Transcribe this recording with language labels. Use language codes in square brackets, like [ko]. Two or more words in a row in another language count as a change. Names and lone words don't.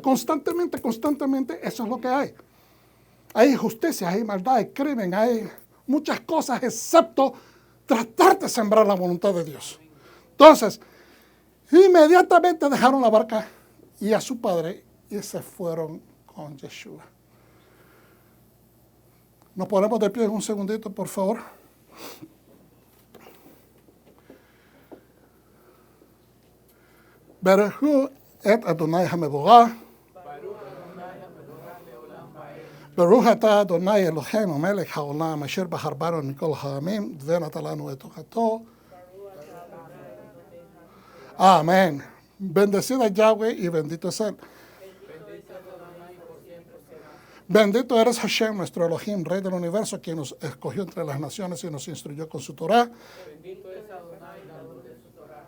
[es] Constantemente, eso es lo que hay. Hay injusticia, hay maldad, hay crimen, hay muchas cosas excepto tratar de sembrar la voluntad de Dios. Entonces, inmediatamente dejaron la barca y a su padre y se fueron con Yeshua. ¿Nos ponemos de pie un segundito, por favor? [he] ברכו את אדוני המבורך. ברוך אתה אדוני אלוהינו מלך העולם אשר בחר בנו מכל העמים ונתן לנו את תורתו. [es] Amén. Bendecido es Yahweh y bendito es Él. Bendito eres Hashem, nuestro Elohim, Rey del universo, quien nos escogió entre las naciones y nos instruyó con su Torah. Bendito es Adonai, dador de su Torah.